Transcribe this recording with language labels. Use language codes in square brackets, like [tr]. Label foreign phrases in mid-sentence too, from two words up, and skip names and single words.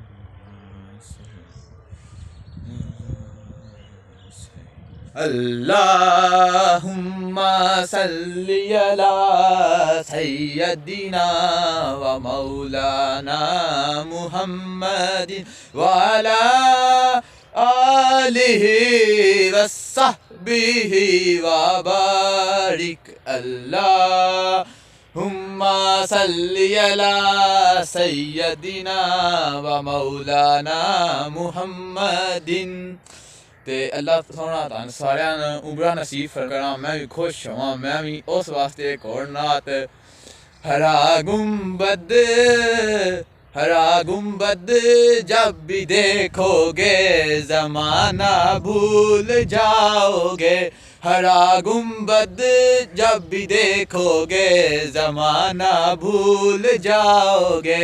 [ar] اللهم صل على سيدنا و مولانا محمد و على آله و صحبه و بارك. اللهم صل على سيدنا و مولانا محمد. [pa] تے اللہ سونا دھن سارے عمرہ نصیب کرا, [ur] میں بھی خوش ہوا. میں بھی اس واسطے ایک اور نعت ہرا گنبد جب بھی دیکھو گے زمانہ بھول جاؤ گے. ہرا گنبد جب بھی دیکھو گے زمانہ بھول جاؤ گے.